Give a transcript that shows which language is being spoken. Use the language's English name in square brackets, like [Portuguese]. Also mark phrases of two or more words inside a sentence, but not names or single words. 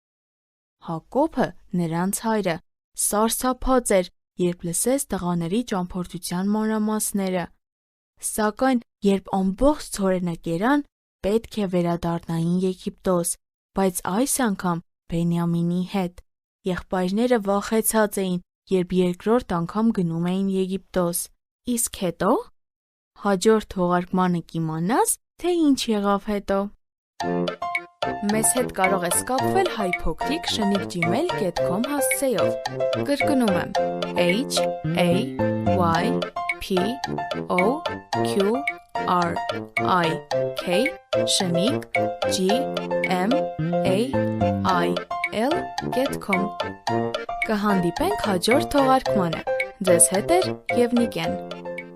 [Armenian] Հակոբը, նրանց հայրը, սարսափած էր, երբ լսեց տղաների ճամփորդության մանրամասները։ Սակայն, երբ ամբողջ ցորենը կերան, պետք է վերադառնային Եգիպտոս, բայց այս անգամ Բենյամինի հետ։ Եղբայրները վախեցած էին, երբ երկրորդ անգամ գնում էին Եգիպտոս։ Իսկ հետո հաջորդ թողարկմանը կիմանաս, թե ինչ եղավ հետո։ Մեզ հետ կարող ես կապվել hypocrite@gmail.com հասցեով։ Կրկնում եմ HAYPOQRIGmail.com Կհանդիպենք հաջորդ թողարկմանը։ Ձեզ հետ է Եվնիկեն։